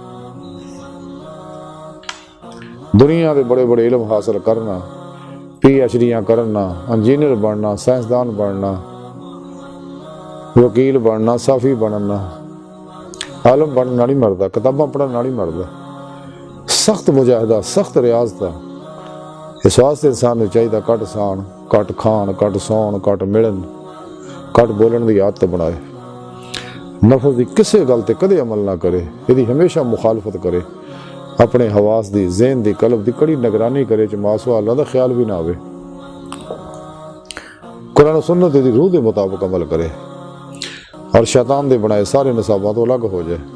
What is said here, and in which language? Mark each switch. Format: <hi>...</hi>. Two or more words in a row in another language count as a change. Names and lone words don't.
<pa>دنیا دے بڑے بڑے علم حاصل کرنا، پی ایچ ڈیاں کرنا، انجینئر بننا، سائنسدان بننا، وکیل بننا، صافی بننا، عالم بننا نہیں مردا، کتاباں پڑھنا نہیں مردا۔ سخت مجاہدہ، سخت ریاض تھا، اس واسطے انسان نے چاہیے کٹ سان، کٹ کھان، کٹ سون، کٹ ملن، کٹ بولن دی عادت بنائے، نفس دی کسے گل تے کدے عمل نہ کرے، یہ ہمیشہ مخالفت کرے، اپنے حواس دی، ذہن دی، قلب دی کڑی نگرانی کرے چ ماسوا اللہ دا خیال بھی نہ آوے، قرآن و سنت دی روح دے مطابق عمل کرے اور شیطان دے بنائے سارے نصابات تو الگ ہو جائے۔</pa>